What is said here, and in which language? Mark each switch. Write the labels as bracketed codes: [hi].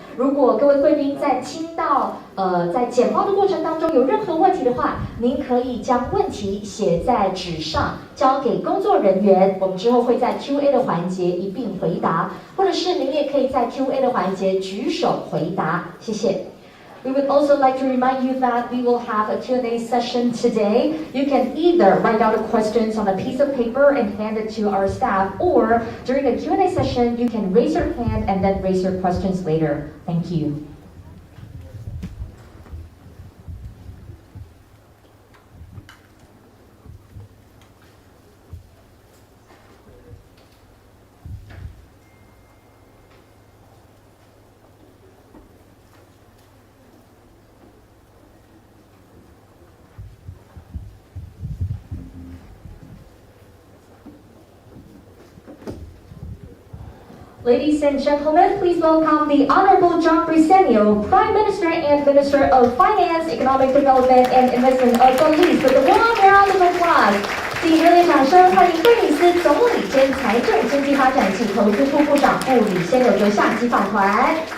[zh] 如果各位贵宾在听到在简报的过程当中有任何问题的话，您可以将问题写在纸上，交给工作人员，我们之后会在 Q&A 的环节一并回答，或者是您也可以在 Q&A 的环节举手回答。谢谢。 [en] We would also like to remind you that we will have a Q&A session today. You can either write out the questions on a piece of paper and hand it to our staff, or during the Q&A session, you can raise your hand and then raise your questions later. Thank you. Ladies and gentlemen, please welcome the Honorable John Briceño, Prime Minister and Minister of Finance, Economic Development and Investment of Belize, with a warm round of applause. [zh] 请热烈掌声欢迎贝里斯总理兼财政经济发展及投资部部长布里先纽阁下机访团。